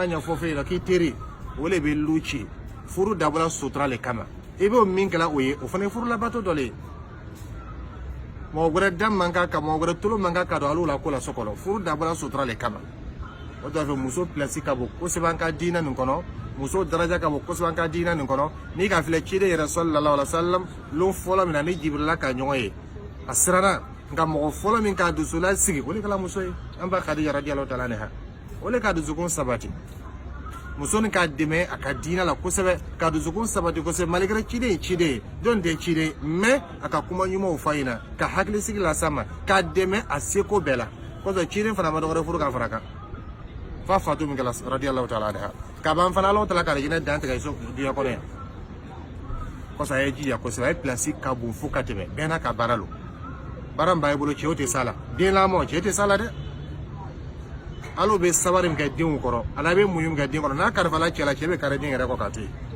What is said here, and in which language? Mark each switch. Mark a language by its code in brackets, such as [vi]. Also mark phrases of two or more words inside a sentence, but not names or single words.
[bm] ɲɛfɔ fɛ yen k'i teri o de bɛ lu ci furu dabɔla sutura le kama i b'o min kɛla o ye o fana ye furu labato dɔ le ye mɔgɔ wɛrɛ da man kan ka mɔgɔ wɛrɛ tolo man kan ka don ale la ko la so kɔnɔ furu dabɔla sutura le kama o de fɛ muso pilasi ka bon kosɛbɛ an ka diinɛ nin kɔnɔ muso daraja ka bon kosɛbɛ an ka diinɛ nin kɔnɔ n'i ka filɛ ciden yɛrɛ [ar] صلى الله عليه وسلم [bm] lon fɔlɔ min na ni jibirila ka ɲɔgɔn ye a siranna nka mɔgɔ fɔlɔ min k'a dusula sigi o de kɛla muso ye an ba Khadija [ar] رضي الله تعالى عنها [bm] o de ka dusukun sabati muso nin k'a dɛmɛ a ka diinɛ la kosɛbɛ ka dusukun sabati kosɛbɛ malgré ciden ye ciden ye jɔn tɛ ciden ye mais a ka kuma ɲumanw f'a ɲɛna ka hakilisigi las'a ma k'a dɛmɛ a seko bɛɛ la kosɔn ciden fana ma dɔ wɛrɛ furu ka fara kan fa fatu min kɛla [ar] رضي الله تعالى عنها [bm] ka ban fana Alahu ta'ala ka jinɛ dan tigɛ so diɲɛ kɔnɔ yan kosɔn a ye jija kosɛbɛ a ye place ka bon fo ka tɛmɛ bɛɛ n'a ka baara lo baara min b'a bolo cɛw tɛ s'a la den lamɔ cɛ tɛ s'a la dɛ hali u bɛ sabari min kɛ denw kɔrɔ ala bɛ muɲu min kɛ den kɔrɔ n'a kalifala cɛ la cɛ bɛ kari den yɛrɛ kɔ ka to yen